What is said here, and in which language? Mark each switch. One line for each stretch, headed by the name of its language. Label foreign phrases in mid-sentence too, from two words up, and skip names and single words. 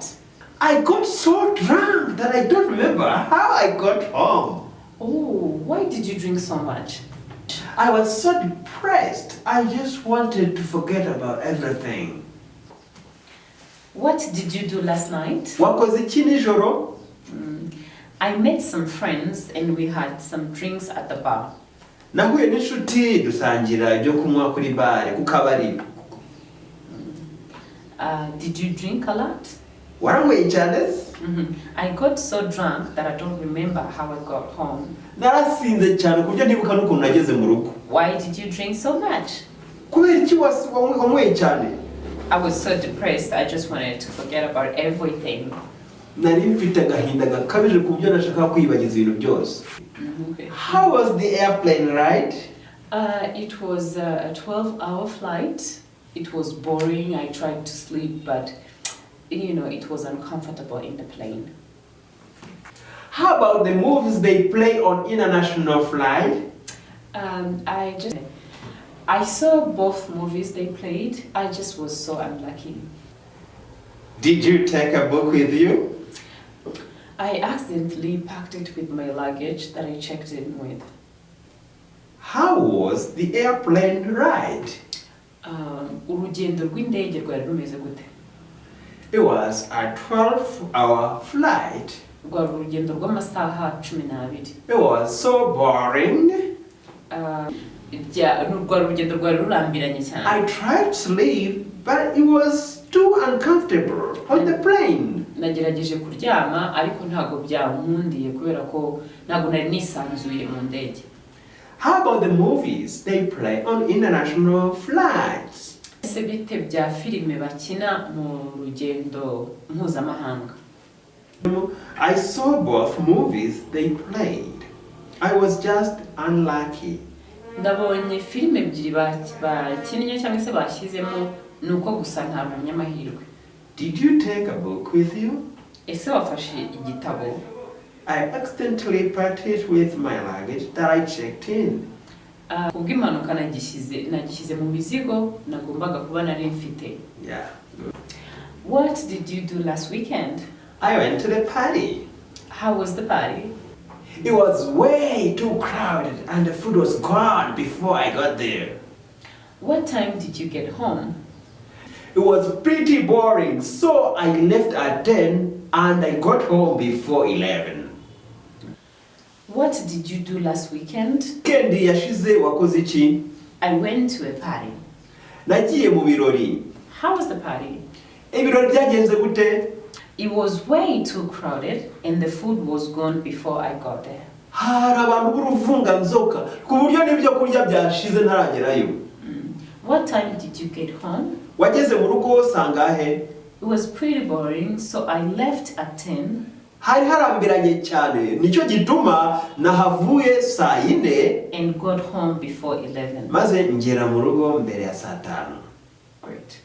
English: I got so drunk that I don't remember how I got home. Oh, why did you drink so much? I was so depressed. I just wanted to forget about everything. What did you do last night?
Kinyarwanda: Wakoze iki nijoro?
English: I met some friends and we had some drinks at the bar.
Kinyarwanda: Nahuye n'inshuti dusangira ibyo kunywa kuri bare ku kabari.
English: Did you drink a lot?
Kinyarwanda: Waranyweye cyane?
English: I got so drunk that I don't remember how I got home.
Kinyarwanda: Narasinze cyane ku buryo ntibuka n'ukuntu nageze mu rugo.
English: Why did you drink so much?
Kinyarwanda: Kubera iki wanyweye cyane?
English: I was so depressed, I just wanted to forget about everything.
Kinyarwanda: Nari mfite agahinda gakabije ku buryo nashaka kwibagiza ibintu byose.
English: How was the airplane ride? It was a 12-hour flight. It was boring. I tried to sleep, but it was uncomfortable in the plane. How about the movies they play on international flight? I saw both movies they played. I just was so unlucky. Did you take a book with you? I accidentally packed it with my luggage that I checked in with. How was the airplane ride?
Kinyarwanda: Urugendo rw'indege rwari rumeze gute?
English: It was a 12-hour flight.
Kinyarwanda: Rwari urugendo rw'amasaha 12.
English: It was so boring.
Kinyarwanda: Rwari urugendo rwari rurambiranye cyane.
English: I tried to sleep, but it was too uncomfortable on the plane.
Kinyarwanda: Nagerageje kuryama ariko ntago byankundiye kubera ko ntago nari nisanzuye mu ndege.
English: How about the movies they play on international flights?
Kinyarwanda: Ese bite bya filime bakina mu rugendo mpuzamahanga?
English: I saw both movies they played. I was just unlucky.
Kinyarwanda: Ndabonye filime ebyiri bakinnye cyangwa se bashyizemo nuko gusa nta munyamahirwe.
English: Did you take a book with you?
Kinyarwanda: Ese wafashe igitabo?
English: I accidentally packed it with my luggage that I checked in.
Kinyarwanda: Kubw'impanuka nagishyize mu mizigo nagombaga kuba nari mfite.
English: Yeah. What did you do last weekend? I went to the party. How was the party? It was way too crowded and the food was gone before I got there. What time did you get home? It was pretty boring, so I left at 10 and I got home before 11. What did you do last weekend?
Kinyarwanda: Kendi yashize wakoze iki?
English: I went to a party.
Kinyarwanda: Nagiye mu birori.
English: How was the party?
Kinyarwanda: Ibirori byagenze gute?
English: It was way too crowded and the food was gone before I got there.
Kinyarwanda: Hari abantu b'uruvunganzoka ku buryo n'ibyo kurya byashize ntaragerayo.
English: What time did you get home?
Kinyarwanda: Wageze mu rugo sangahe?
English: It was pretty boring, so I left at 10.
Kinyarwanda: Hari harambiranye cyane nicyo gituma nahavuye saa 4
English: and got home before 11.
Kinyarwanda: Maze ngera mu rugo mbere ya saa 5.
English: Great.